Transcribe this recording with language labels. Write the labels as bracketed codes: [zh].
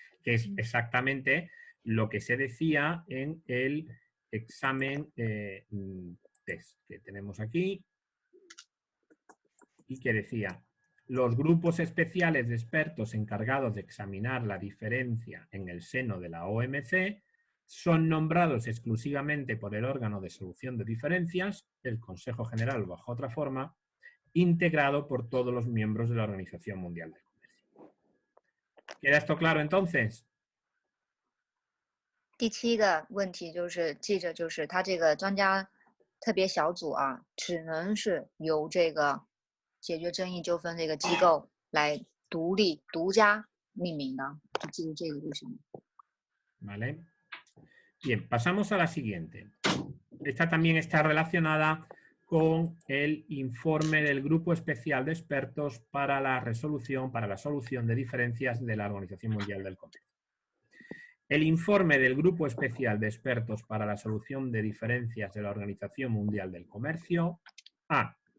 [es] Que es exactamente lo que se decía en el examen test que tenemos aquí y que decía: los grupos especiales de expertos encargados de examinar la diferencia en el seno de la OMC son nombrados exclusivamente por el órgano de solución de diferencias, el Consejo General bajo otra forma, integrado por todos los miembros de la Organización Mundial del Comercio. ¿Queda esto claro entonces? [zh] 第7个问题就是记着，就是他这个专家特别小组啊，只能是由这个解决争议纠纷这个机构来独家命名的，就记住这个就行。 [es] Vale. Bien, pasamos a la siguiente. Esta también está relacionada con el informe del Grupo Especial de Expertos para la solución de diferencias de la Organización Mundial del Comercio. El informe del Grupo Especial de Expertos para la solución de diferencias de la Organización Mundial del Comercio. A.